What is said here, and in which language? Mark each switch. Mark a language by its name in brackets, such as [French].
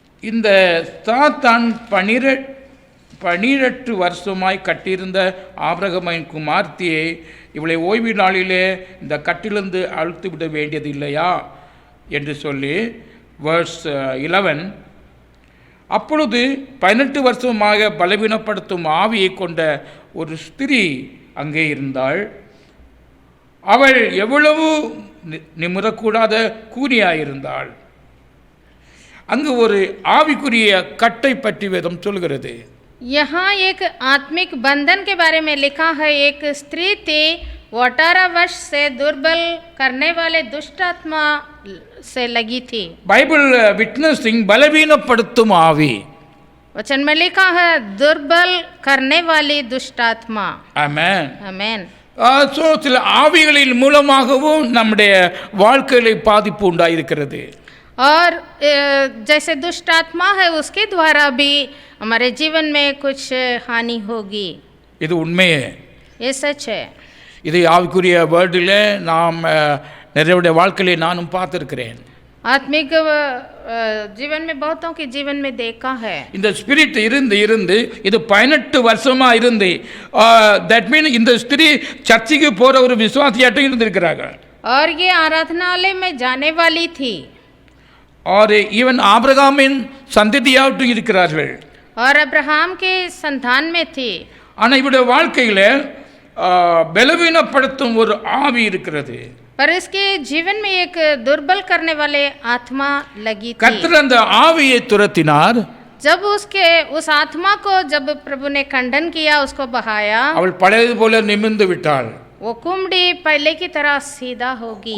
[Tamil] இந்த சாத்தான் 12 வருஷமாய் கட்டியிருந்த ஆபிரகாமின் குமார்த்தியை இவளை ஓய்வு நாளிலே இந்த கட்டிலிருந்து அழுத்து விட வேண்டியது இல்லையா என்று சொல்லி வேர்ஸ் 11, அப்பொழுது 18 வருஷமாக பலவீனப்படுத்தும் ஆவியை கொண்ட ஒரு ஸ்திரீ அங்கே இருந்தாள். அவள் எவ்வளவு நிமிரக்கூடாத கூனியாயிருந்தாள். அங்கு ஒரு ஆவிக்குரிய கட்டை பற்றி வேதம் சொல்கிறது. [Hindi] यहाँ एक आत्मिक बंधन के बारे में लिखा है। एक स्त्री थी, वो 18 वर्ष से दुर्बल करने वाले दुष्ट आत्मा से लगी थी। बाइबल विटनेसिंग बलवीनப்படுத்தும் ஆவி. वचन में लिखा है दुर्बल करने वाली दुष्ट आत्मा। आमेन. आमेन। [Tamil] சோ சில ஆவிகளின் மூலமாகவும் நம்முடைய வாழ்க்கையில பாதிப்பு உண்டாயிருக்கிறது. [Hindi] और जैसे दुष्ट आत्मा है उसके द्वारा भी हमारे जीवन में कुछ हानि होगी। [Tamil] இது உண்மையே. [Hindi] ये सच है। [Tamil] இது ஆவிக்குரிய வேர்ல்டிலே நாம் நிறைய வாழ்க்கையிலே நானும் பார்த்திருக்கிறேன். [Hindi] आत्मिक जीवन में बहुतों के जीवन में देखा है। [Tamil] இந்த ஸ்பிரிட் இருந்து இது 18 வருஷமா இருந்து [English] that mean [Tamil] இந்த ஸ்திரீ சர்ச்சுக்கு போற ஒரு விசுவாசியாட்டம் இருந்திருக்கிறாங்க. [Hindi] और ये आराधनालय में जाने वाली थी। और [Tamil] ஈவன் ஆபிரகாமின் சந்ததியாட்டும் இருக்கிறார்கள். [Hindi] और अब्राहम के संतान में थी। [Tamil] ஆனா இவருடைய வாழ்க்கையில பலவீனப்படுத்தும் ஒரு ஆவி இருக்கிறது. [Hindi] पर इसके जीवन में एक दुर्बल करने वाले आत्मा लगी थी। [Tamil] கர்த்தர் அந்த ஆவியை துரத்தினார். [Hindi] जब उस आत्मा को जब प्रभु ने खंडन किया, उसको बहाया, [Tamil] அவள் பழையது போல நிமிர்ந்து விட்டாள். [Hindi] वो कुमड़ी पहले की तरह सीधा होगी।